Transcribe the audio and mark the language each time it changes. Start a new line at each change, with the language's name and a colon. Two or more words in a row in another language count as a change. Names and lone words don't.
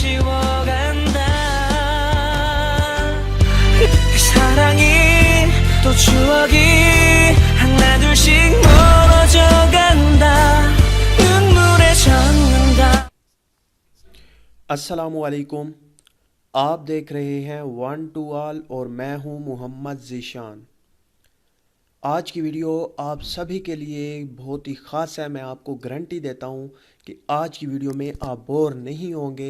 Korean: 채워간다. 사랑이 또 추억이 하나둘씩 멀어져 간다. 눈물에 젖는다.
Hindi: अस्सलामुअलैकुम। आप देख रहे हैं वन टू ऑल और मैं हूं मोहम्मद ज़ीशान। आज की वीडियो आप सभी के लिए बहुत ही ख़ास है। मैं आपको गारंटी देता हूं कि आज की वीडियो में आप बोर नहीं होंगे।